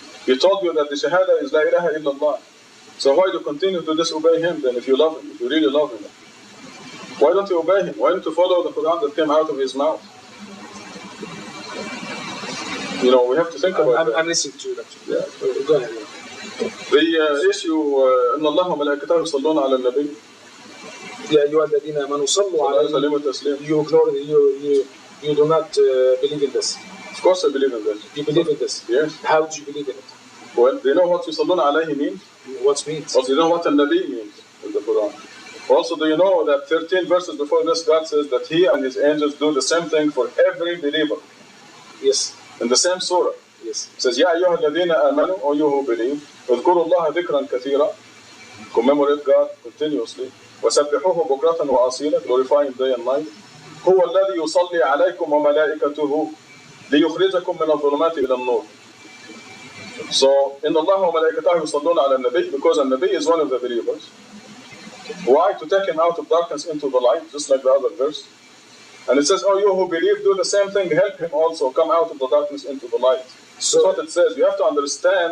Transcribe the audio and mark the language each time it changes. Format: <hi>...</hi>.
<en>He told you that the shahada is La ilaha illallah. So why do you continue to disobey him then if you love him, if you really love him? Why don't you obey him? Why don't you follow the Quran that came out of his mouth? You know, we have to think about that. I'm listening to you. Yeah. Go ahead. The issue,</en> <ar>إن الله وملائكته يصلون على النبي. يا أيها الذين آمنوا صلوا عليه.</ar> <en>You ignore you do not believe in this. Of course I believe in this. You believe in this? Yes. How do you believe in it? Well, do you know what</en> <ar>يصلون عليه</ar> <en>means? What means? Also, do you know what النبي means in the Quran? Also, do you know that 13 verses before this, God says that He and His angels do the same thing for every believer? Yes. In the same surah. Yes. It says,</en> <ar>يا أيها الذين آمنوا,</ar> <en>O you who believe,</en> <ar>اذكروا الله ذكرا كثيرا,</ar> <en>commemorate God continuously,</en> <ar>وسبحوه بكرة وأصيلا,</ar> <en>glorify Him day and night.</en> <ar>هو الذي يصلي عليكم وملائكته ليخرجكم من الظلمات إلى النور.</ar> <en>So,</en> <ar>إن الله وملائكته يصلون على النبي,</ar> <en>because the Nabi is one of the believers. Why? To take him out of darkness into the light, just like the other verse. And it says, oh, you who believe, do the same thing, help him also come out of the darkness into the light. So that's what it says. You have to understand.</en>